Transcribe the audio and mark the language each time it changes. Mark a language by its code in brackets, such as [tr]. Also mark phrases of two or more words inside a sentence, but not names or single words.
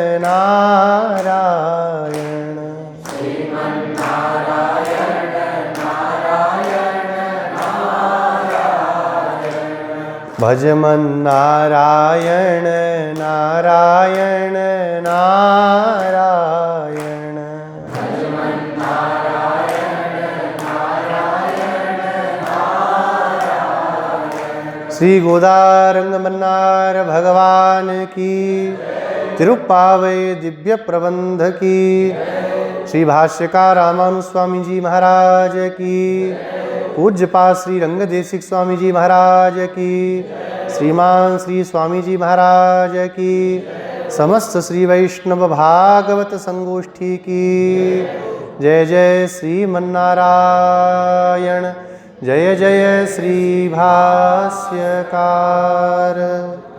[hi] नारायण, श्रीमन्नारायण नारायण नारायण, भजमन नारायण नारायण नारायण, भजमन नारायण नारायण नारायण। श्री गोदारंग मन्नार भगवान की, तिरुप्पावै दिव्य प्रबंध की, श्री भाष्यकार रामानुज स्वामी जी महाराज की, पूज्यपाद श्री रंगदेशिक स्वामी जी महाराज की, श्रीमान श्री स्वामी जी महाराज की, समस्त श्री वैष्णव भागवत संगोष्ठी की। जय जय श्रीमन्नारायण, जय जय श्री भाष्यकार।